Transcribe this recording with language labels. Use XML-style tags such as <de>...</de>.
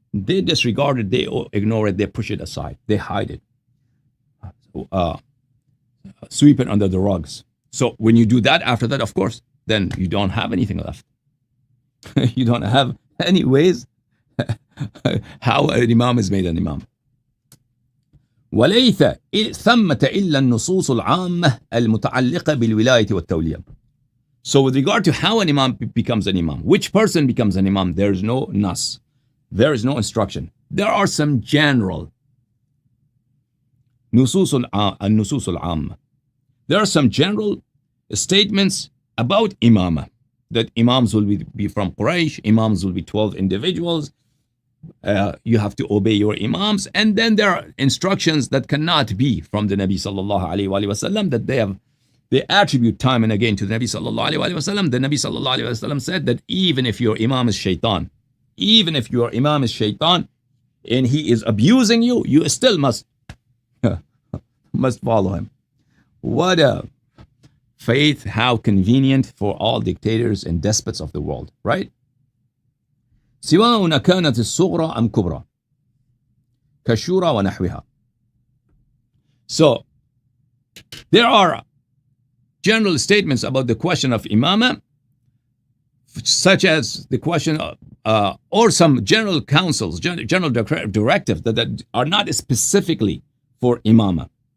<en>They disregard it, they ignore it, they push it aside, they hide it, sweep it under the rugs. So when you do that, after that, of course, then you don't have anything left. You don't have any ways how an imam is made an imam.</en> <ar>وليس ثمة إلا النصوص العامة المتعلقة بالولاية والتولية.</ar> <en>So with regard to how an imam becomes an imam, which person becomes an imam, there is no nas. There is no instruction. There are some general nusus al-amma. There are some general statements about imama, that imams will be from Quraysh, imams will be 12 individuals, you have to obey your imams, and then there are instructions that cannot be from the Nabi sallallahu alayhi wa sallam, that they attribute time and again to the Nabi sallallahu alayhi wa sallam. The Nabi sallallahu alayhi wa sallam said that even if your imam is shaitan, even if your imam is shaitan and he is abusing you, you still must follow him. What a faith, how convenient for all dictators and despots of the world, right?</en> <ar>سواء كانت الصغرى أم كبرى كالشورى ونحوها.</ar> <en>So there are general statements about the question of imama, such as the question of, or some general counsels, general directives that are not specifically for imama.</en>